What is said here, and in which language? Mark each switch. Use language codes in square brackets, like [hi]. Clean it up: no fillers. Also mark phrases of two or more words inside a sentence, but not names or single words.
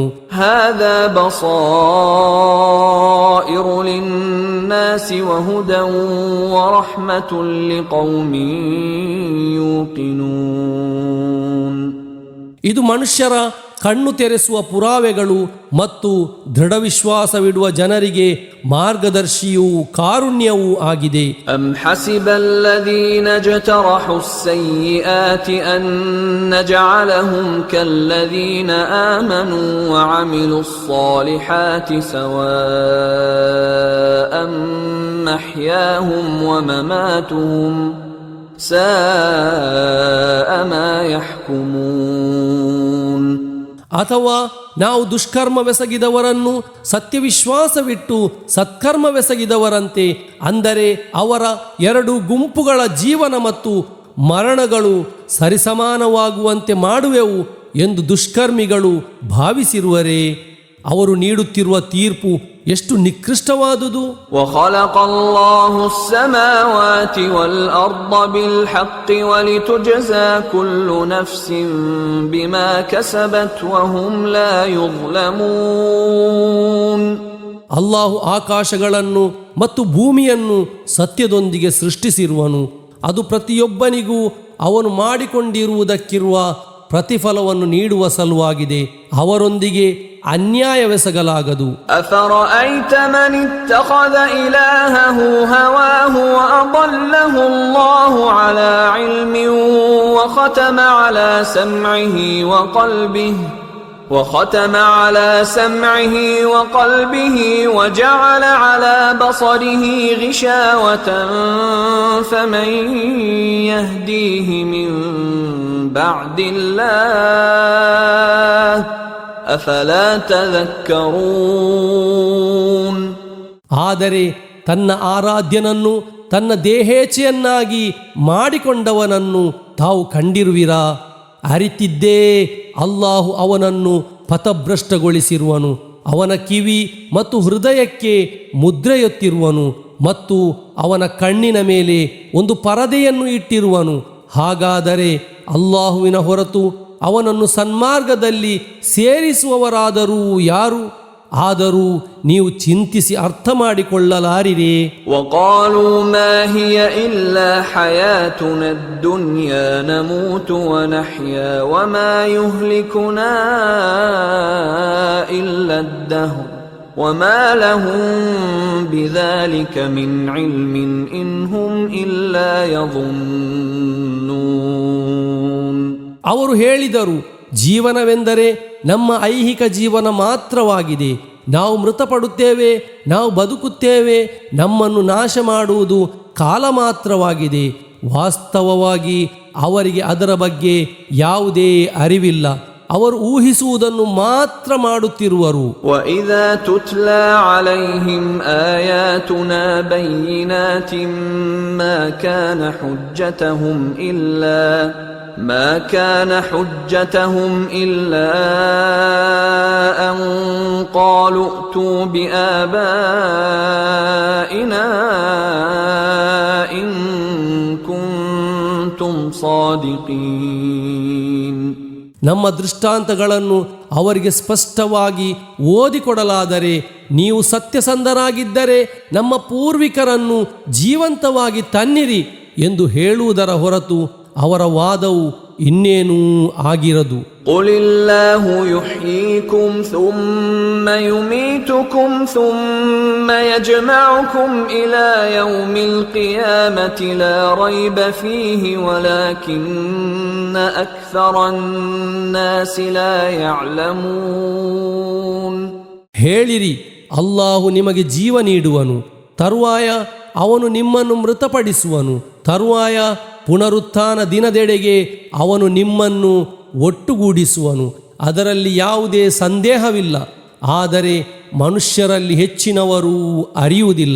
[ar] هذا بصائر للناس وهدى ورحمة لقوم يوقنون. [kn] ಇದು ಮನುಷ್ಯರ ಕಣ್ಣು ತೆರೆಸುವ ಪುರಾವೆಗಳು ಮತ್ತು ದೃಢವಿಶ್ವಾಸವಿಡುವ ಜನರಿಗೆ ಮಾರ್ಗದರ್ಶಿಯೂ ಕಾರುಣ್ಯವೂ ಆಗಿದೆ. [ar] أم حسب الذين اجترحوا السيئات أن نجعلهم كالذين آمنوا وعملوا الصالحات سواء محياهم ومماتهم ساء ما يحكمون. [kn] ಅಥವಾ ನಾವು ದುಷ್ಕರ್ಮವೆಸಗಿದವರನ್ನು ಸತ್ಯವಿಶ್ವಾಸವಿಟ್ಟು ಸತ್ಕರ್ಮವೆಸಗಿದವರಂತೆ, ಅಂದರೆ ಅವರ ಎರಡು ಗುಂಪುಗಳ ಜೀವನ ಮತ್ತು ಮರಣಗಳು ಸರಿಸಮಾನವಾಗುವಂತೆ ಮಾಡುವೆವು ಎಂದು ದುಷ್ಕರ್ಮಿಗಳು ಭಾವಿಸಿರುವರೇ? ಅವರು ನೀಡುತ್ತಿರುವ ತೀರ್ಪು ಎಷ್ಟು ನಿಕೃಷ್ಟವಾದುದು. [ar] وخلق الله السماوات والأرض بالحق ولتجزى كل نفس بما كسبت وهم لا يظلمون. [kn] ಅಲ್ಲಾಹು ಆಕಾಶಗಳನ್ನು ಮತ್ತು ಭೂಮಿಯನ್ನು ಸತ್ಯದೊಂದಿಗೆ ಸೃಷ್ಟಿಸಿರುವನು. ಅದು ಪ್ರತಿಯೊಬ್ಬನಿಗೂ ಅವನು ಮಾಡಿಕೊಂಡಿರುವುದಕ್ಕಿರುವ ಪ್ರತಿಫಲವನ್ನು ನೀಡುವ ಸಲುವಾಗಿದೆ. ಅವರೊಂದಿಗೆ ಅನ್ಯಾಯವೆಸಗಲಾಗದು. [ar] أفرأيت من اتخذ إلهه هواه وأضله الله على علم وختم على سمعه وقلبه وجعل على بصره غشاوة فمن يهديه من بعد الله أفلا تذكرون. [kn] ಆದರೆ ತನ್ನ ಆರಾಧ್ಯನನ್ನು ತನ್ನ ದೇಹೇಚ್ಛೆಯನ್ನಾಗಿ ಮಾಡಿಕೊಂಡವನನ್ನು ತಾವು ಕಂಡಿರುವಿರಾ? ಅರಿತಿದ್ದೇ ಅಲ್ಲಾಹು ಅವನನ್ನು ಪಥಭ್ರಷ್ಟಗೊಳಿಸಿರುವನು. ಅವನ ಕಿವಿ ಮತ್ತು ಹೃದಯಕ್ಕೆ ಮುದ್ರೆಯೊತ್ತಿರುವನು ಮತ್ತು ಅವನ ಕಣ್ಣಿನ ಮೇಲೆ ಒಂದು ಪರದೆಯನ್ನು ಇಟ್ಟಿರುವನು. ಹಾಗಾದರೆ ಅಲ್ಲಾಹುವಿನ ಹೊರತು ಅವನನ್ನು ಸನ್ಮಾರ್ಗದಲ್ಲಿ ಸೇರಿಸುವವರಾದರೂ ಯಾರು? ಆದರೂ ನೀವು ಚಿಂತಿಸಿ ಅರ್ಥ ಮಾಡಿಕೊಳ್ಳಲಾರಿರೇ? [ar] وقالوا ما هي إلا حياتنا الدنيا نموت ونحيا وما يهلكنا إلا الدهر وما لهم بذلك من علم إن هم إلا يظنون. [kn] ಅವರು ಹೇಳಿದರು, ಜೀವನವೆಂದರೆ ನಮ್ಮ ಐಹಿಕ ಜೀವನ ಮಾತ್ರವಾಗಿದೆ. ನಾವು ಮೃತಪಡುತ್ತೇವೆ, ನಾವು ಬದುಕುತ್ತೇವೆ, ನಮ್ಮನ್ನು ನಾಶ ಮಾಡುವುದು ಕಾಲ ಮಾತ್ರವಾಗಿದೆ. ವಾಸ್ತವವಾಗಿ ಅವರಿಗೆ ಅದರ ಬಗ್ಗೆ ಯಾವುದೇ ಅರಿವಿಲ್ಲ. ಅವರು ಊಹಿಸುವುದನ್ನು ಮಾತ್ರ ಮಾಡುತ್ತಿರುವರು. [ar] وَإِذَا تُتْلَى عَلَيْهِمْ آيَاتُنَا بَيِّنَاتٍ مَا كان حجتهم إلا أن قالوا ائتوا بآبائنا إن كنتم صادقين. [kn] ನಮ್ಮ ದೃಷ್ಟಾಂತಗಳನ್ನು ಅವರಿಗೆ ಸ್ಪಷ್ಟವಾಗಿ ಓದಿಕೊಡಲಾದರೆ, ನೀವು ಸತ್ಯಸಂಧರಾಗಿದ್ದರೆ ನಮ್ಮ ಪೂರ್ವಿಕರನ್ನು ಜೀವಂತವಾಗಿ ತನ್ನಿರಿ ಎಂದು ಹೇಳುವುದರ ಹೊರತು ಅವರ ವಾದವು ಇನ್ನೇನೂ ಆಗಿರದು. [ar] قُلِ اللَّهُ يُحْيِيكُمْ ثُمَّ يُمِيتُكُمْ ثُمَّ يَجْمَعُكُمْ إِلَى يَوْمِ الْقِيَامَةِ لَا رَيْبَ فِيهِ وَلَكِنَّ أَكْثَرَ النَّاسِ لَا يَعْلَمُونَ. [kn] ಹೇಳಿರಿ, ಅಲ್ಲಾಹು ನಿಮಗೆ ಜೀವ ನೀಡುವನು, ತರುವಾಯ ಅವನು ನಿಮ್ಮನ್ನು ಮೃತಪಡಿಸುವನು, ತರುವಾಯ ಪುನರುತ್ಥಾನ ದಿನದೆಡೆಗೆ ಅವನು ನಿಮ್ಮನ್ನು ಒಟ್ಟುಗೂಡಿಸುವನು. ಅದರಲ್ಲಿ ಯಾವುದೇ ಸಂದೇಹವಿಲ್ಲ. ಆದರೆ ಮನುಷ್ಯರಲ್ಲಿ ಹೆಚ್ಚಿನವರು ಅರಿಯುವುದಿಲ್ಲ.